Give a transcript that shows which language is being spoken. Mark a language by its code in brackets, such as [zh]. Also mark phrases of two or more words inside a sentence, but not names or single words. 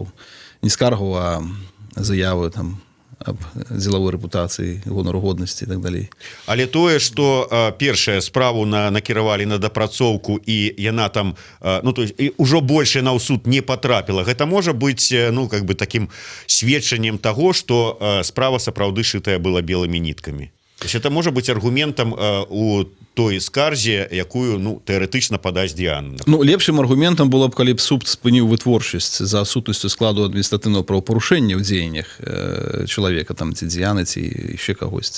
[be] Не скаргаў, а заявы там аб дзелавой рэпутацыі, гонару годнасці і так далей. Але тое, што першая справу накіравалі на дапрацоўку і яна там, ну, [ru] то есть, [be] ўжо больше на ў суд не патрапіла, гэта можа быць, ну, [ru] как бы таким [be] сведчаннем таго, што справа сапраўды шытая была белымі ніткамі. [ru] То есть это [be] можа быць аргументам у той скарзе, якую, ну, тэарэтычна падаць Діяна. Ну, лепшым аргументам было б, калі б суд спыніў вытворчасць за адсутнасцю складу адміністратыўнага правапарушэння ў дзеяннях чалавека, там, ці Діяны, ці яшчэ кагосьці.